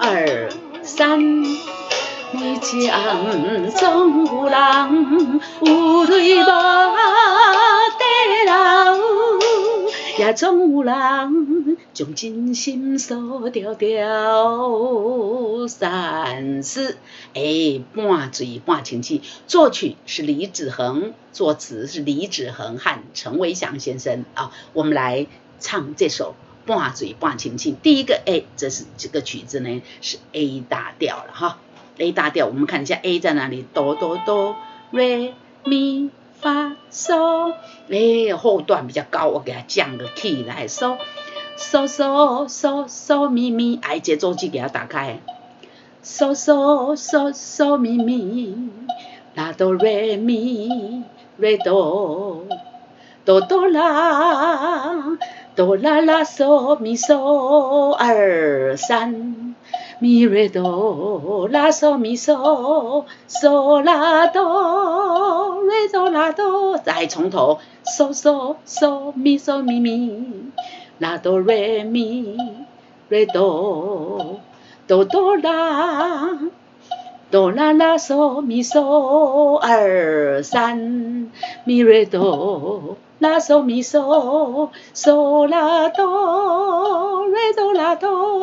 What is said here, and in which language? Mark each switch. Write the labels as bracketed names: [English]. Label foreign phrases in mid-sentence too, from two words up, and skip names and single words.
[Chinese] 2、3，每一暗总有人有泪无地流，也总有人将真心锁条条。3、4，半水半情境，作曲是李子恒，作词是李子恒和陈维祥先生啊。我们来唱这首半水半情境。第一个 A， 这个曲子呢是 A 大调了哈。A 大调，我们看一下 A 在哪里，哆哆哆，re mi fa so，后段比较高，我给它降个 key 来 so so so so so mi mi，节奏器给它打开，so so so so mi mi， la do re mi re do do do la do la la so mi so 2、3。咪瑞哆拉嗦咪嗦嗦拉哆瑞哆拉哆，再从头嗦嗦嗦咪嗦咪咪拉哆瑞咪瑞哆哆哆拉哆啦啦嗦咪嗦2、3咪瑞哆拉嗦咪嗦嗦拉哆瑞哆拉哆。